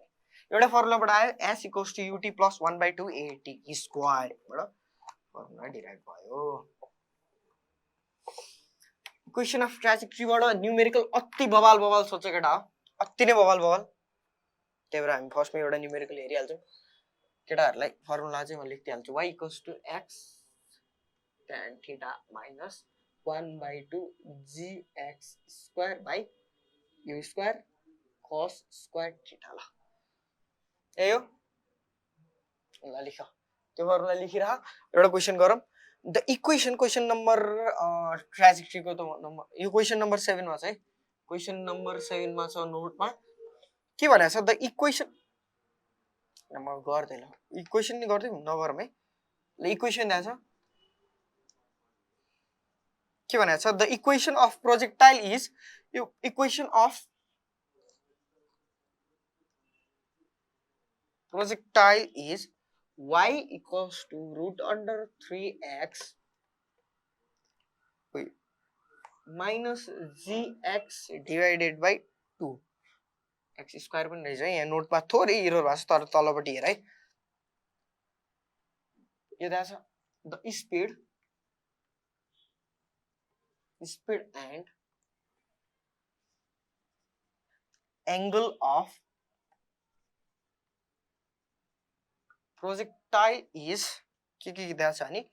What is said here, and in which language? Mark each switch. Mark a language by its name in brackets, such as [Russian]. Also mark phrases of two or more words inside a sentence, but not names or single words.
[Nepali] एउटा फर्मुलाबाट आयो [English] s equals to ut plus 1/2 at square [Nepali] बाट फर्मुला डिराइभ भयो. [English] equation of [Nepali] ट्राजेक्टरीबाट न्यूमेरिकल अति बवाल सोचेको केटा हो, अति नै बवाल. त्यही भएर हामी फर्स्टमा एउटा न्यूमेरिकल हेरिहाल्छौँ. केटाहरूलाई फर्मुला चाहिँ म लेखिदिइहाल्छु. [English] y equals to x tan theta minus 1/2 gx square by u square cos square theta. [Nepali] ल ए हो ल लेख, त्यो फर्मुला लेखिरह. एउटा क्वेशन गरौँ. [English] the equation question number [Nepali] ट्राजेक्टरीको त नम्बर यो [English] question number [Nepali] 7 मा छ है. [English] question number [Nepali] 7 मा छ नोटमा के भनेको छ? [English] the equation [Nepali] म गर्दैन, इक्वेसन नि गर्दिम नगरौँ है. ल इक्वेसन दिएको छ के भनेको छ? [English] the equation of projectile is, यो equation of projectile is y equals to root under 3x minus gx divided by 2 x स्क्वायर [Nepali] पनि रहेछ है. यहाँ नोटमा थोरै एरर भएको छ, तर तलपट्टि हेर है. यो दिएको छ [English] the speed and angle of projectile is [Nepali] के दिएको छ नि